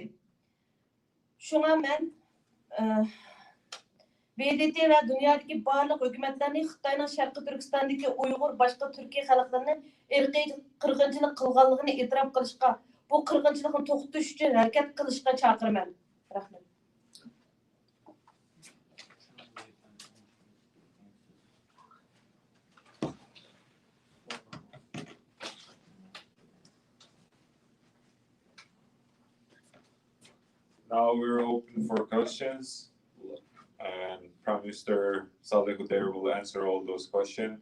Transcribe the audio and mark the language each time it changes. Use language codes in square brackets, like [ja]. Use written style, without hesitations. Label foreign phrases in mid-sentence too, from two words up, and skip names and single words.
[uz] Shunga men BDT va dunyodagi barliq hukumatlarni Xitoyning Sharqiy Turkistondagi Uyg'ur boshqa Turkiy xalqlarini irqiy qirg'inchilik qilganligini e'tirof qilishga, bu qirg'inchilikni to'xtatish uchun harakat qilishga chaqiraman. Rahmat. [en] Now we're open for questions, and Prime Minister Saleh Houder will answer all those questions.